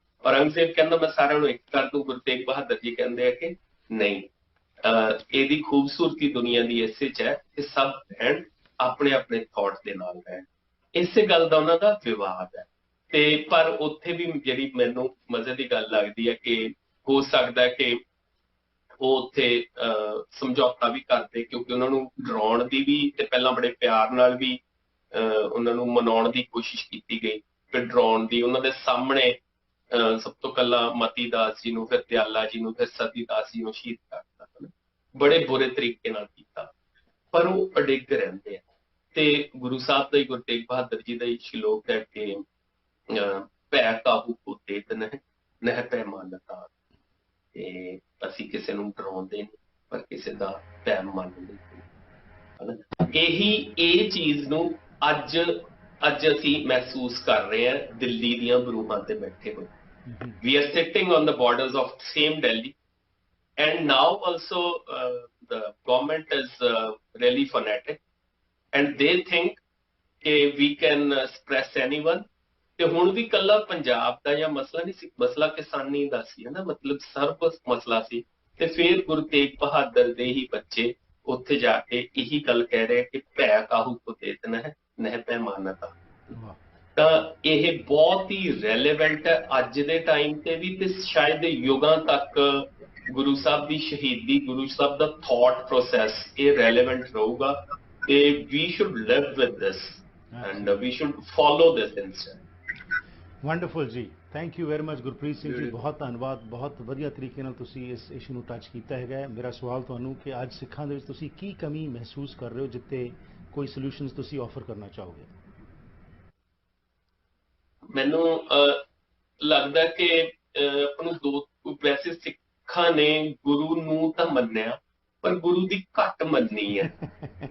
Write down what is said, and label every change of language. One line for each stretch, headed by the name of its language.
Hindi: औरंगजेब कहना मैं सारे एक कर दूं, गुरु तेग बहादुर जी कहते हैं कि नहीं, ਇਹਦੀ खूबसूरती दुनिया की इस है कि सब बहन अपने अपने थॉट के नाल रहन।
Punjabi: ਇਸੇ ਗੱਲ ਦਾ ਉਹਨਾਂ ਦਾ ਵਿਵਾਦ ਹੈ। ਤੇ ਪਰ ਉੱਥੇ ਵੀ ਜਿਹੜੀ ਮੈਨੂੰ ਮਜ਼ੇ ਦੀ ਗੱਲ ਲੱਗਦੀ ਹੈ ਕਿ ਹੋ ਸਕਦਾ ਕਿ ਉਹ ਉੱਥੇ ਸਮਝੌਤਾ ਵੀ ਕਰਦੇ, ਕਿਉਂਕਿ ਉਹਨਾਂ ਨੂੰ ਡਰਾਉਣ ਦੀ ਵੀ ਤੇ ਪਹਿਲਾਂ ਬੜੇ ਪਿਆਰ ਨਾਲ ਵੀ ਉਹਨਾਂ ਨੂੰ ਮਨਾਉਣ ਦੀ ਕੋਸ਼ਿਸ਼ ਕੀਤੀ ਗਈ, ਫਿਰ ਡਰਾਉਣ ਦੀ। ਉਹਨਾਂ ਦੇ ਸਾਹਮਣੇ ਸਭ ਤੋਂ ਪਹਿਲਾਂ ਮਤੀ ਦਾਸ ਜੀ ਨੂੰ, ਫਿਰ ਦਿਆਲਾ ਜੀ ਨੂੰ, ਫਿਰ ਸਤੀ ਦਾਸ ਜੀ ਨੂੰ ਸ਼ਹੀਦ ਕਰਤਾ, ਬੜੇ ਬੁਰੇ ਤਰੀਕੇ ਨਾਲ ਕੀਤਾ, ਪਰ ਉਹ ਅਡਿੱਗ ਰਹਿੰਦੇ ਆ। ਤੇ ਗੁਰੂ ਸਾਹਿਬ ਦਾ ਹੀ, ਗੁਰੂ ਤੇਗ ਬਹਾਦਰ ਜੀ ਦਾ ਹੀ ਸ਼ਲੋਕ ਹੈ ਕਿ ਭੈ ਕਾਹੂ ਕੋ ਦੇਤ ਨਹਿ, ਨਹਿ ਭੈ ਮਾਨਤਾ। ਤੇ ਅਸੀਂ ਕਿਸੇ ਨੂੰ ਡਰਾਉਂਦੇ ਨਹੀਂ, ਪਰ ਕਿਸੇ ਦਾ ਭੈ ਮੰਨ ਲੈਂਦੇ। ਇਹੀ ਇਹ ਚੀਜ਼ ਨੂੰ ਅੱਜ ਅਸੀਂ ਮਹਿਸੂਸ ਕਰ ਰਹੇ ਹਾਂ ਦਿੱਲੀ ਦੀਆਂ ਬਰੂਹਾਂ ਤੇ ਬੈਠੇ ਹੋਏ।
English: We are sitting on the borders of same Delhi, and now also the government is really fanatic. And they think कि we can suppress anyone।
Punjabi: ਤੇ ਹੁਣ ਵੀ ਕੱਲਾ ਪੰਜਾਬ ਦਾ ਜਾਂ ਮਸਲਾ ਨਹੀਂ ਸੀ, ਮਸਲਾ ਕਿਸਾਨੀ ਦਾ ਸੀ, ਹੈ ਨਾ, ਮਤਲਬ ਸਰਬ ਮਸਲਾ ਸੀ। ਤੇ ਫਿਰ ਗੁਰੂ ਤੇਗ ਬਹਾਦਰ ਦੇ ਹੀ ਬੱਚੇ ਉੱਥੇ ਜਾ ਕੇ ਇਹੀ ਗੱਲ ਕਹਿ ਰਹੇ ਕਿ ਭੈ ਕਾਹੂ ਕੋ ਦੇਤ ਨਹਿ, ਨਹਿ ਭੈ ਮਾਨਤਾ। ਤਾਂ ਇਹ ਬਹੁਤ ਹੀ ਰੈਲੇਵੈਂਟ ਹੈ ਅੱਜ ਦੇ ਟਾਈਮ ਤੇ ਵੀ, ਤੇ ਸ਼ਾਇਦ ਯੁਗਾਂ ਤੱਕ ਗੁਰੂ ਸਾਹਿਬ ਦੀ ਸ਼ਹੀਦੀ, ਗੁਰੂ ਸਾਹਿਬ ਦਾ ਥਾਟ ਪ੍ਰੋਸੈਸ ਇਹ ਰੈਲੇਵੈਂਟ ਰਹੂਗਾ।
English: We should live with this and we should follow this instead.
Punjabi: Wonderful ਜੀ,
English: thank you very much
Punjabi: Gurpreet Singh ji, ਬਹੁਤ ਧੰਨਵਾਦ। ਬਹੁਤ ਵਧੀਆ ਤਰੀਕੇ ਨਾਲ ਤੁਸੀਂ ਇਸ ਇਸ਼ੂ ਨੂੰ ਟੱਚ ਕੀਤਾ ਹੈਗਾ। ਮੇਰਾ ਸਵਾਲ ਤੁਹਾਨੂੰ ਕਿ ਅੱਜ ਸਿੱਖਾਂ ਦੇ ਵਿੱਚ ਤੁਸੀਂ ਕੀ ਕਮੀ ਮਹਿਸੂਸ ਕਰ ਰਹੇ ਹੋ ਜਿੱਤੇ ਕੋਈ ਸੋਲੂਸ਼ਨਸ ਤੁਸੀਂ ਆਫਰ ਕਰਨਾ ਚਾਹੋਗੇ? ਮੈਨੂੰ ਲੱਗਦਾ ਕਿ ਆਪਾਂ ਨੂੰ ਦੋ, ਵੈਸੇ ਸਿੱਖਾਂ ਨੇ ਗੁਰੂ ਨੂੰ ਤਾਂ ਮੰਨਿਆ ਪਰ ਗੁਰੂ ਦੀ ਘੱਟ ਮੰਨੀ ਹੈ।